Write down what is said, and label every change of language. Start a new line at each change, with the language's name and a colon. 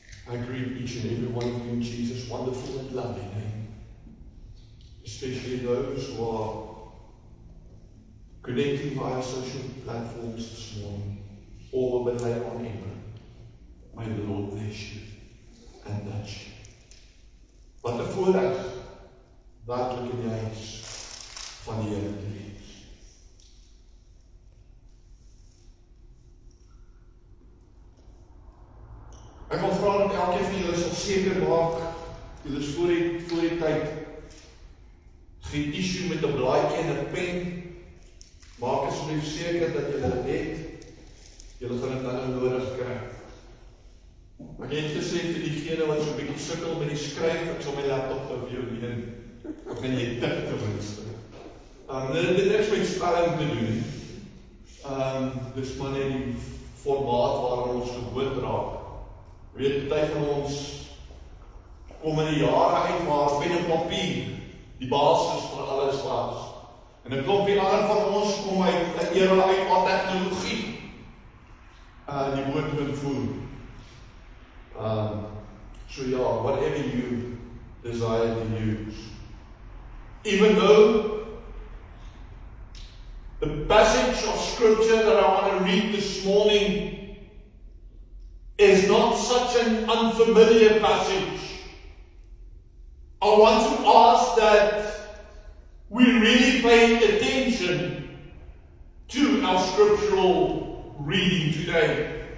English: I greet each and every one of you in Jesus' wonderful and lovely name. Especially those who are connecting via social platforms this morning, or when they are unable. May the Lord bless you and touch you.
Afrikaans: Wat 'n voorreg werklik in die huis van die Here te wees. Ek wil vra dat elkeen van julle sal seker maak, julle is voor die tyd geen issue met 'n blaadjie en 'n pen. Maak asseblief seker dat julle dit het. Julle gaan dit nou nodig kry. Ek het gesê vir diegene wat so 'n bietjie sukkel met die skryf, ek sal my laptop vir jou leen. Of kan jy tik ten minste. Dit het niks met spelling te doen. Dis maar net die formaat waarin ons gewoond raak. Weet, party van ons kom in die jare uit waar pen en papier die basis van alles was. En 'n klompie ander van ons kom uit 'n era uit waar tegnologie die woord moet voer.
English: So yeah, whatever you desire to use. Even though the passage of scripture that I want to read this morning is not such an unfamiliar passage, I want to ask that we really pay attention to our scriptural reading today.